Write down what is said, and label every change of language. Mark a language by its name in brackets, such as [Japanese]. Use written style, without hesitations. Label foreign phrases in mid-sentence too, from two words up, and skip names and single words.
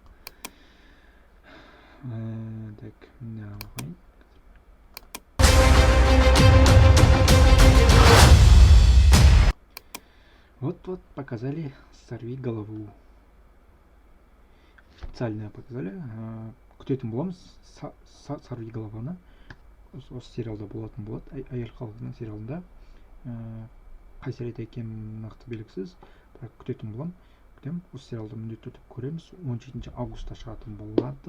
[Russian] Так, давай. Вот показали «Сорви голову». Официально показали. [Kazakh] Күтетін боламыз «Сорви голованы». Осы сериалда болатын болады. Әйел Халкның сериалында. Қай серияда екенін нақты белгісіз. Бірақ күтетін болам. Осы сериалды міндетті түрде көреміз. 17 августта шығатын болады.